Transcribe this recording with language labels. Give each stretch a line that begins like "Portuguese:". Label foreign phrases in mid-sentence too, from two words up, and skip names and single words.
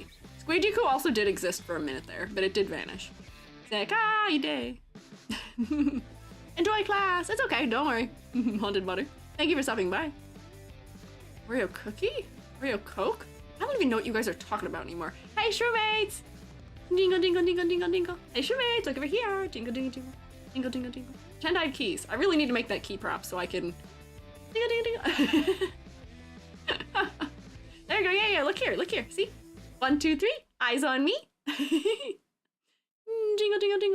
English: Squiiji also did exist for a minute there, but it did vanish. Sekai day. Enjoy class. It's okay, don't worry. Haunted Butter. Thank you for stopping by. Oreo cookie? Oreo Coke? I don't even know what you guys are talking about anymore. Hey, Shroomates! Dingle, dingle, dingle, dingle, dingle. Hey, Shroomates, look over here. Dingle, dingle, dingle. Dingle, dingle, dingle. 10-dyed keys. I really need to make that key prop so I can... Dingle, dingle, dingle. There you go. Yeah, look here. See? 1, 2, 3. Eyes on me. Jingle, jingle, jingle.